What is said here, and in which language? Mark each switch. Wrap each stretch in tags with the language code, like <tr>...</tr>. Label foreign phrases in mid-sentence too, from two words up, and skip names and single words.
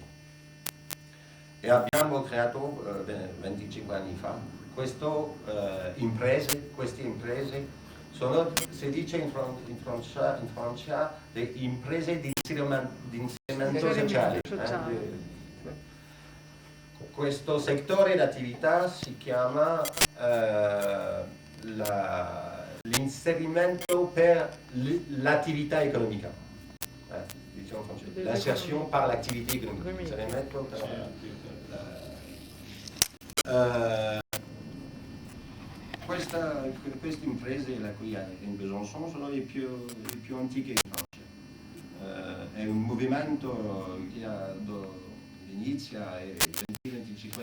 <it>E abbiamo creato 25 anni fa queste imprese sono, si dice in Francia, le imprese di inserimento sociale. Questo settore d'attività si chiama l'inserimento per l'attività economica. Diciamo francese.</it> <fr>L'association par l'activité économique.</fr> <it>L'inserimento per queste imprese la qui in Besançon sono le più antiche in Francia. È un movimento che inizia nel 2025.</it>